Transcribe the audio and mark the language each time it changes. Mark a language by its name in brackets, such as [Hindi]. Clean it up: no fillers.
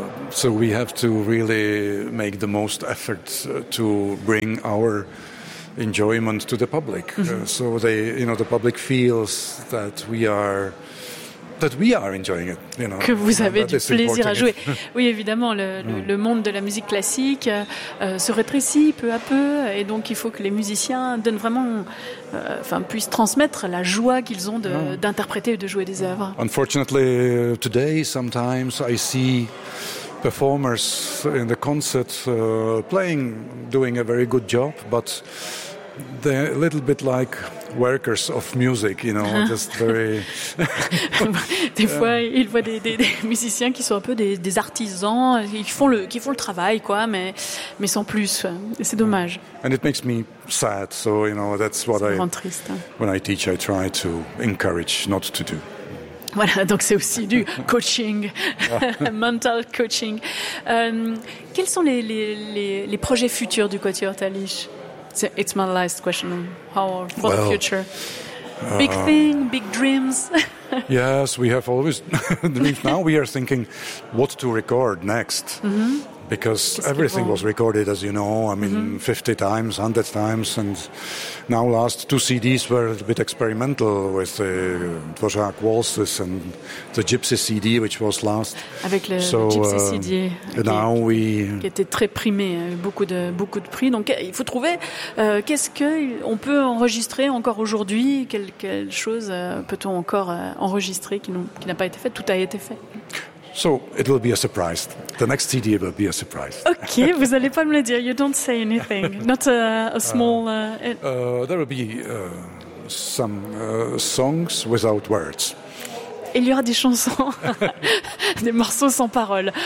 [English] So we have to really make the most effort to bring our enjoyment to the public. So they, you know, the public feels that we are. That we are enjoying it, you know, [French] que vous avez du plaisir à jouer. Oui, évidemment, le monde de la musique classique se rétrécit peu à peu, et donc il faut que les musiciens donnent vraiment, puissent transmettre la joie qu'ils ont d'interpréter et de jouer des œuvres. [English] Unfortunately, today, sometimes I see performers in the concert playing, doing a very good job, but they're a little bit like workers of music, you know, just very. [French] Des fois, ils voient des musiciens qui sont un peu des artisans, qui font le travail, quoi, mais sans plus. Et c'est dommage. [English] And it makes me sad. So you know, that's what [French] ça me rend triste. [English] When I teach, I try to encourage not to do. [French] Voilà, donc c'est aussi du coaching, mental coaching. Quels sont les projets futurs du Quatuor Talisch? [English] It's my last question. How for well, the future? Big thing, big dreams. Yes, we have always dreams. Now we are thinking what to record next. Mm-hmm. because everything was recorded, as you know, I mean, mm-hmm. 50 times, 100 times, and now last two CDs were a bit experimental with the Dvořák Waltzes and the Gypsy CD, which was last. [French] Avec le, [English] so, [French] le Gypsy CD, [English] now we... [French] qui était très primé, beaucoup de prix. Donc, il faut trouver qu'est-ce qu'on peut enregistrer encore aujourd'hui, quelle chose peut-on encore enregistrer qui n'a pas été fait, tout a été fait. [English] So it will be a surprise. The next CD will be a surprise. [French] Okay, vous allez pas me le dire. [English] You don't say anything. Not a small. There will be some songs without words. [French] Il y aura des chansons, des morceaux sans paroles.